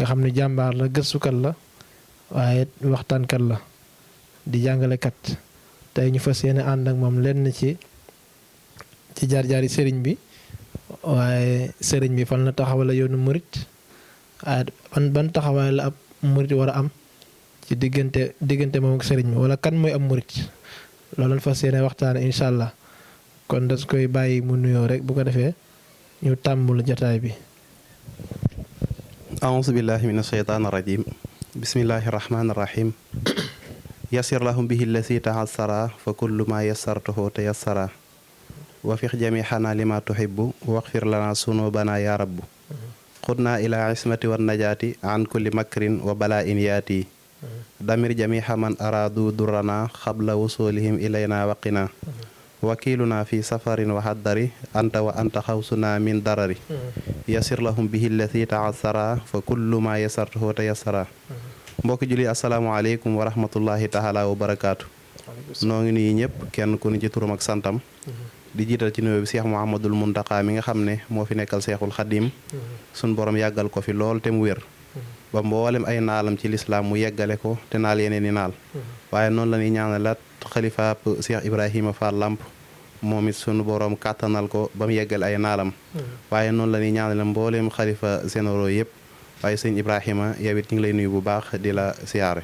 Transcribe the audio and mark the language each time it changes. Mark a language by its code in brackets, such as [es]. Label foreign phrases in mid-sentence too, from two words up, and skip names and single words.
[wo] xam ne jàmbaar la gëstukat la waaye waxtaankat la di jàngalekat tey ñu fas yéene ànd ak moom lenn ci jaar-jaari Serigne bi waaye Serigne bi fan la taxawal yoonu murit waaye ban taxawaay la ab murit war a am ci diggante moom ak Serigne bi wala kan mooy am murit loolu lañ fas yéene waxtaane [ar] إن شاء الله [wo] kon das koy bàyyi mu nuyoo rek bu ko defee ñu tàmbul jataay bi. [ar] أعوذ بالله من الشيطان الرجيم بسم الله الرحمن الرحيم يسر لهم به الذي تعسرا فكل ما يسرته تيسرا وفق جميعنا لما تحب واغفر لنا ذنوبنا يا رب قدنا إلى عصمة والنجاة عن كل مكر وبلاء ياتي دمر جميع من أرادوا درنا قبل وصولهم إلينا وقنا وكيلنا في سفر وحضر أنت وأنت خوصنا من ضرر يسر لهم به الذي تعسرا فكل ما يسرته تيسرا [wo] mbokk julli [ar] السلام عليكم ورحمة الله تعالى وبركاته noo [wo] ngi nuyu ñëpp kenn ku ne ci turam ak santam di jiital ci nuyoo bi Cheikh Mouhamadul Mountakha mi nga xam ne moo fi nekkal Cheikhul Khadim sun borom yàggal ko fi lool te mu wér ba mboolem ay naalam ci lislaam mu yeggale ko te naal yeneen i naal waaye noonu la ñuy ñaanalat xalifaab Cheikh Ibrahima Fall Lamp moom it sunu borom kàttanal ko ba mu yeggal ay naalam waaye noonu la ñuy ñaanal mboolem xalifa généraux yëpp waaye sëñ Ibrahima yow it ñu ngi lay nuyu bu baax di la siyaare.